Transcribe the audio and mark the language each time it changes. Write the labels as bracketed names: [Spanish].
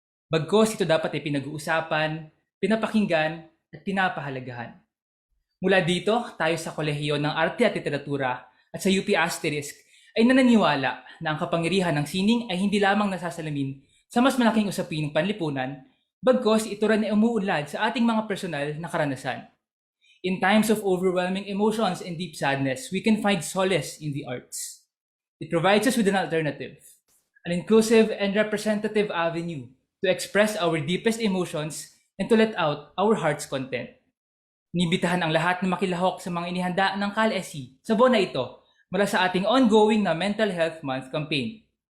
[Filipino] Bagkos ito dapat ay pinag-uusapan, pinapakinggan at pinapahalagahan. Mula dito, tayo sa Kolehiyo ng Arte at Literatura at sa UP Asterisk ay nananiwala na ang kapangyarihan ng sining ay hindi lamang nasasalamin sa mas malaking usapin ng panlipunan, bagkos ito rin ay umuunlad sa ating mga personal na karanasan. [English] In times of overwhelming emotions and deep sadness, we can find solace in the arts. It provides us with an alternative, an inclusive and representative avenue to express our deepest emotions and to let out our heart's content. [Filipino] Inibitahan ang lahat na makilahok sa mga inihanda ng KALSE sa buwan na ito mula sa ating ongoing na Mental Health Month campaign.